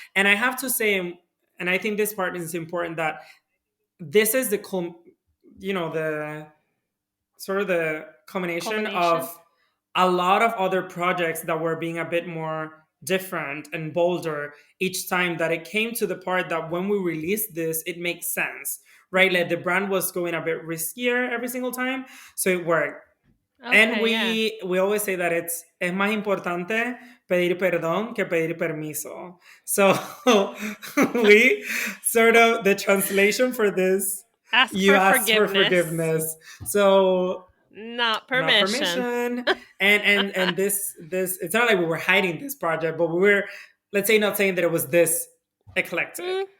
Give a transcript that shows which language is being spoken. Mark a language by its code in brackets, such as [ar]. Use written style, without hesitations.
[en] And I have to say, and I think this part is important, that this is the the sort of the combination of a lot of other projects that were being a bit more different and bolder each time, that it came to the part that when we released this, it makes sense, right? Like the brand was going a bit riskier every single time, so it worked. And we always say that [es] es más importante pedir perdón que pedir permiso. [en] So we sort of, the translation for this, you ask for forgiveness. So not permission. And this it's not like we were hiding this project, but we were, let's say, not saying that it was this eclectic.